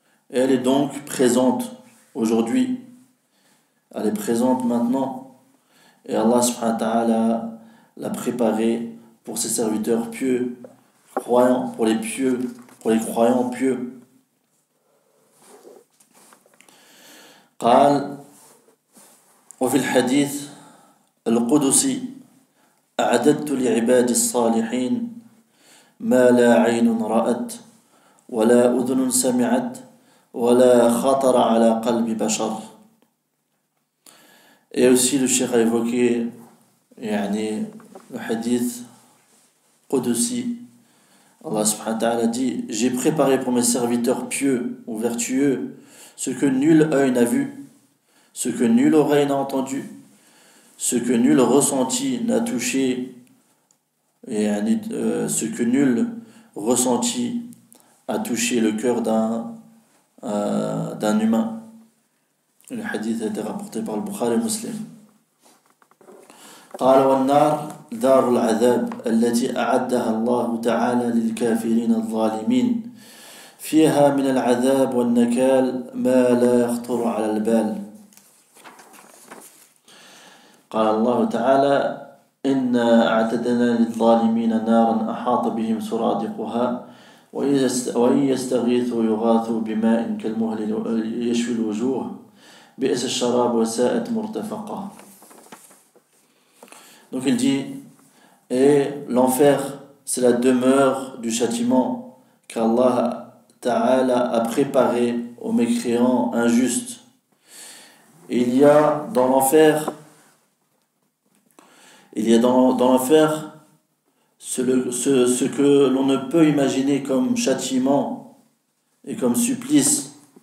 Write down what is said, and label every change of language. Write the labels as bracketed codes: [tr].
[fr] Et elle est donc présente aujourd'hui, elle est présente maintenant, et Allah [ar] subhanahu wa ta'ala [fr] l'a préparée pour ses serviteurs pieux, croyants, pour les croyants pieux. [ar] قال وفي الحديث القدسي أعددت لعبادي الصالحين ما لا عين رأت ولا أذن سمعت ولا خطر على قلب بشر. [fr] Et aussi le cheikh a évoqué le hadith Qudsi. Allah [ar] subhanahu wa ta'ala [fr] dit, j'ai préparé pour mes serviteurs pieux ou vertueux ce que nul œil n'a vu, ce que nulle oreille n'a entendu, ce que nul ressenti n'a touché, ce que nul ressenti a touché le cœur d'un humain. Le hadith a été rapporté par le Bukhari et Muslim. [ar] قال والنار دار العذاب التي أعدها الله تعالى للكافرين الظالمين فيها من العذاب والنكال ما لا يخطر على البال. قال الله تعالى إنا أعتدنا للظالمين نارا أحاط بهم سرادقها وإن يستغيثوا يغاثوا بماء كالمهل يشوي الوجوه بئس الشراب وساءت مرتفقا. [fr] Donc il dit, et l'enfer c'est la demeure du châtiment qu'Allah Ta'ala a préparé aux mécréants injustes. Et il y a dans l'enfer ce que l'on ne peut imaginer comme châtiment et comme supplice.